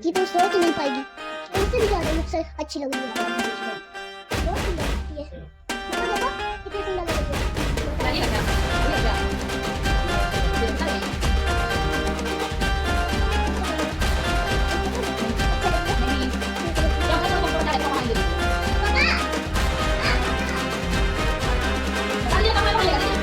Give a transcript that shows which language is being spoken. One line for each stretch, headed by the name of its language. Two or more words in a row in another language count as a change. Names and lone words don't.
Hindi: सो तो नहीं पाएगी, उससे भी ज्यादा मुझसे अच्छी लग रही है, बहुत सुंदर लगती है। देखो कितनी सुंदर लग रही है।
Indonesian: Tadi ada, ini ada. Belum kali. Ini. Yang mana kompor dari rumah ini? Tadi ada apa lagi?